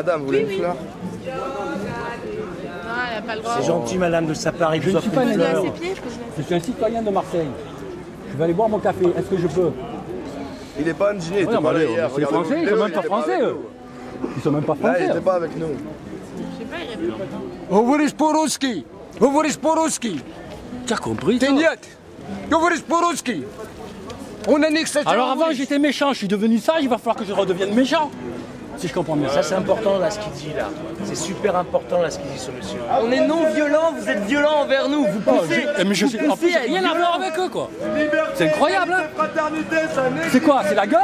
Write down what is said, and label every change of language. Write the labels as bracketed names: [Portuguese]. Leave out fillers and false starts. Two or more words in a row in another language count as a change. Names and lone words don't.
[French] Madame, vous voulez une fleur? C'est gentil, madame, de sa part. Je ne suis pas une fleur. Je suis un citoyen de Marseille. Je vais aller boire mon café. Est-ce que je peux? Il n'est pas indigné, il était pas pas là hier. C'est les Français, ils sont même pas français, eux. Ils sont même pas français. Il n'était pas avec nous. [Russian] Говоришь по-русски. Говоришь по-русски. [French] Tu as compris? [Russian] Ты нет. Говоришь по-русски. [French] On a nique ça. Alors avant, j'étais méchant. Je suis devenu sage. Il va falloir que je redevienne méchant. Si je comprends bien. Ça c'est important là ce qu'il dit là. C'est super important là ce qu'il dit ce monsieur. On est non violents, vous êtes violents envers nous, vous poussez. Mais je sais, en plus, j'ai rien à voir avec eux quoi. C'est incroyable hein. C'est quoi? C'est la gueule?